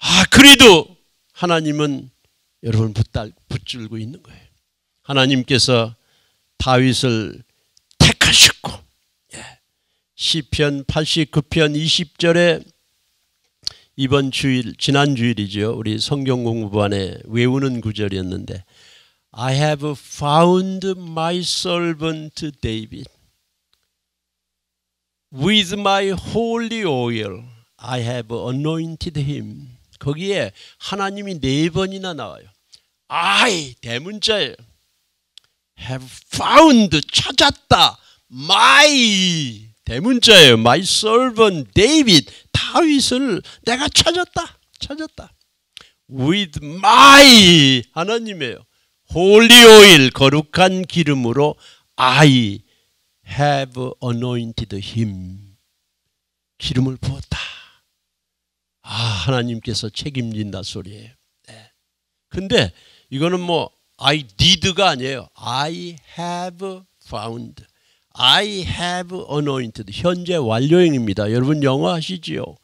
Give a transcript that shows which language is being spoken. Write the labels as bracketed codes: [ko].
[ko] 그래도 하나님은 여러분 붙들고 있는 거예요. 하나님께서 다윗을 택하셨고 시편 89편 20절에 이번 주일, 지난 주일이죠. 우리 성경 공부반에 외우는 구절이었는데 [en] I have found my servant David. With my holy oil I have anointed him. [ko] 거기에 하나님이 4번이나 나와요. I 대문자예요. [en] have found [ko] 찾았다. my 대문자예요. [en] my servant [ko] David 다윗을 내가 찾았다. [en] with my [ko] 하나님이에요. [en] holy oil 거룩한 기름으로 I have anointed him. [ko] 기름을 부었다. 하나님께서 책임진다 소리예요. 근데 이거는 [en] I did [ko] 가 아니에요. [en] I have found. I have anointed. [ko] 현재 완료형입니다. 여러분 영어 하시지요?